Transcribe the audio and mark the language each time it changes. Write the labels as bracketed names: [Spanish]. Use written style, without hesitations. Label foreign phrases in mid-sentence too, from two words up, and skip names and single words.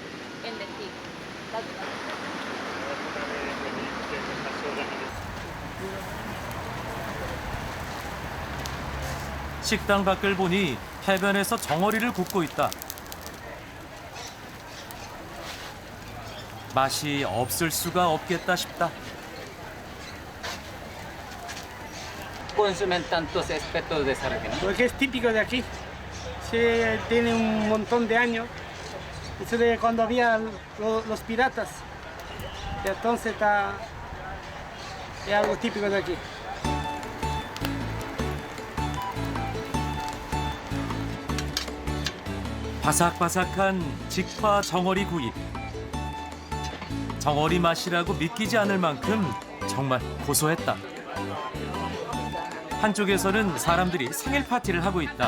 [Korean] 식당 밖을 보니 해변에서 정어리를 굽고 있다. 맛이 없을 수가 없겠다 싶다. [Spanish] Consumen tantos aspectos de esa región. Porque es típico de aquí. Se tiene un montón de años. Eso de cuando había los piratas. Y entonces es algo típico de aquí. [Korean] 바삭바삭한 직화 정어리 구이. 정어리 맛이라고 믿기지 않을 만큼 정말 고소했다. 한쪽에서는 사람들이 생일 파티를 하고 있다.